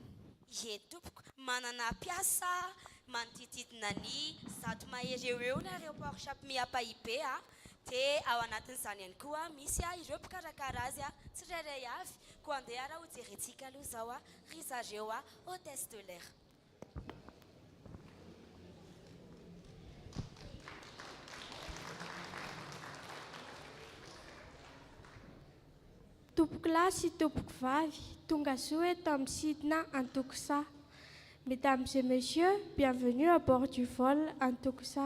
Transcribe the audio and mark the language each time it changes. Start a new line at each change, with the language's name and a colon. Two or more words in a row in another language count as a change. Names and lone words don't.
Malagasy: Ye tompoko, manana piasa manodididina ny zato mahery eo ny aéroport Chapmy Paipé dia ao anatin'izany ihany koa misy ireo mpikarakara azy tsirairay avy koa andeha raha ho jerentsika aloha izao ry zareo
French: hôtesse de l'air.
Malagasy: Tompoko lahy sy tompoko vavy, tonga soa eto amin'ny sidina Antokisa.
French: Mesdames et messieurs, bienvenue à bord du vol Antokisa.